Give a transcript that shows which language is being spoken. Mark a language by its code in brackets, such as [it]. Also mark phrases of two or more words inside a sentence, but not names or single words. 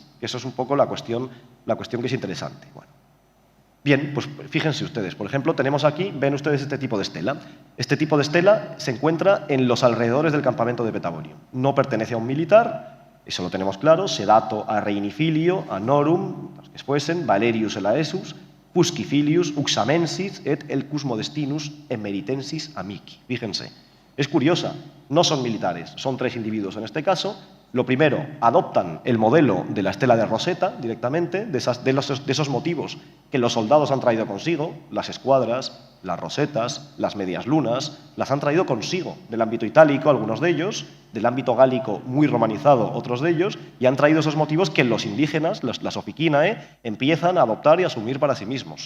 [es] Eso es un poco la cuestión que es interesante. Bueno. Bien, pues fíjense ustedes, por ejemplo, tenemos aquí, ven ustedes este tipo de estela. Este tipo de estela se encuentra en los alrededores del campamento de Petagonio. No pertenece a un militar, eso lo tenemos claro, [la] sedato a Reinifilio, a Norum, [es] los que fuesen, [la] Valerius Elaesus, Fuscifilius, Uxamensis et Elcus Modestinus emeritensis amici. [es] Fíjense, es curiosa, no son militares, son 3 individuos en este caso. Lo primero, adoptan el modelo de la estela de Rosetta directamente, de esos motivos que los soldados han traído consigo, las escuadras, las rosetas, las medias lunas, las han traído consigo del ámbito itálico, algunos de ellos, del ámbito gálico muy romanizado, otros de ellos, y han traído esos motivos que los indígenas, las oficinae, empiezan a adoptar y a asumir para sí mismos.